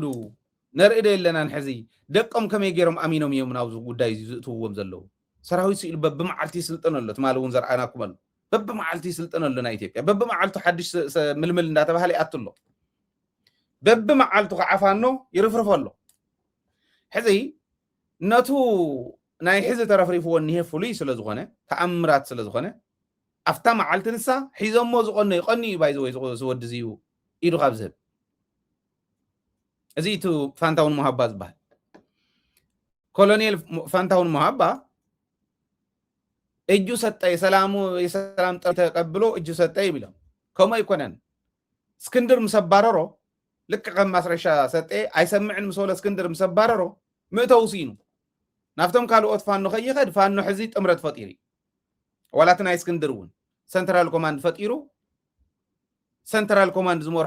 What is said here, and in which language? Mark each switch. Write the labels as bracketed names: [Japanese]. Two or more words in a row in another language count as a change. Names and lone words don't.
[Tigrinya] ነርኢ ደለናን ሕዚ ደቆም ከመይ ገይሮም ኣሚኖም እዮም ናብዚ ጉዳይ ዝእትውዎም ዘለዉ ሰራዊት ሲኢሉ በብመዓልቲ ይስልጥን ኣሎ ትማሊ እውን ዘርአናኩም ኣሎ በብመዓልቲ ይስልጥን ኣሎ ናይ ኢትዮጵያ በብመዓልቱ ሓድሽ ምልምል እንዳተባሃለ ይኣቱ ኣሎ በብመዓልቱ ከዓፋኖ ይርፍርፍ ኣሎ ሕዚ ነቱ ናይ ሕዚ ተረፍሪፍዎ እኒሄ ፍሉይ ስለ ዝኾነ ተኣምራት ስለ ዝኾነ ኣፍታ መዓልቲ ንሳ ሒዞሞ ዝቆነ ይቆኒ እዩ ባይዘወይ ዝወዲ እዚዩ ኢዱ ካብ ዝህብ እዚ እቲ ፋንታውን መሃባ ዝበሃል ኮሎኔል ፋንታውን መሃባ [Amharic] እጁ ሰጠ የሰላም ጥሪ ተቀብሎ እጁ ሰጠ [Tigrinya] ይብሎም ከምኡ ኣይኮነን እስክንድር ምሰባረሮ ልክ ከም ማስረሻ ሰጠ ኣይሰምዕን ምሰለ እስክንድር ምሰባረሮ ምእተው ሲኑ ናፍቶም ካልኦት ፋኖ ከይኸድ ፋኖ ሕዚ ጥምረት ፈጢሩ ዋላት ናይ እስክንድር እውን [English] central command [Tigrinya] ፈጢሩ [English] central command [Tigrinya] ዝመርሖ